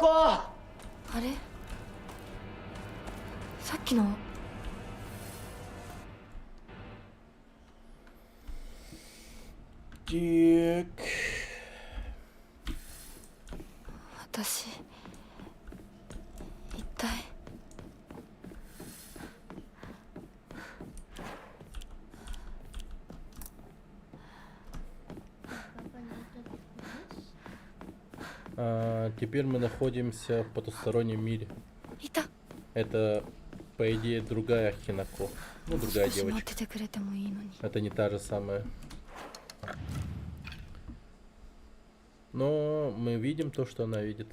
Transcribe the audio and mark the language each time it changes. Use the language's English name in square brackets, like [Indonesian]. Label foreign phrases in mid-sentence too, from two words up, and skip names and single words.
[Japanese] あれ、さっきの。私一体。 [Russian] Теперь мы находимся в потустороннем мире. [Japanese] いた。 [Russian] Это, по идее, другая Хинако. Ну, другая [Japanese] 少し待っ [Russian] девочка. [Japanese] ててくれてもいいのに。 [Russian] Это не та же самая. Но мы видим то, что она видит.